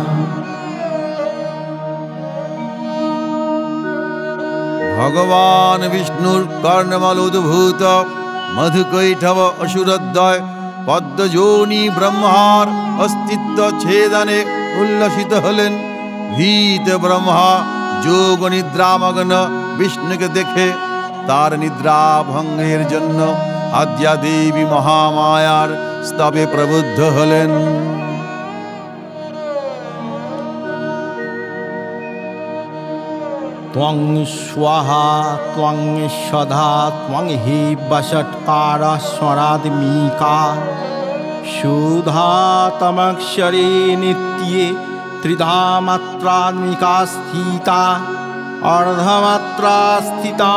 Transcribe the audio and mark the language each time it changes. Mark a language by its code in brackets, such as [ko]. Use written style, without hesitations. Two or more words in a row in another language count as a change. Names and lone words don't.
[bn] ভগবান বিষ্ণুর কর্ণমলোদ্ভূত মধুকৈটভ অসুরদ্বয় পদ্মযোনি ব্রহ্মার অস্তিত্ব ছেদনে উল্লসিত হলেন। ভীত ব্রহ্মা যোগ নিদ্রামগ্ন বিষ্ণুকে দেখে তার নিদ্রা ভঙ্গের জন্য আদ্যা দেবী মহামায়ার স্তবে প্রবুদ্ধ হলেন। [sa] त्वं स्वाहा त्वं सदा त्वं हि वषट्कार स्वराद्मिका शुद्धातमक्षरे नित्ये त्रिधा मात्रात्मिका स्थिता अर्धमात्रा स्थिता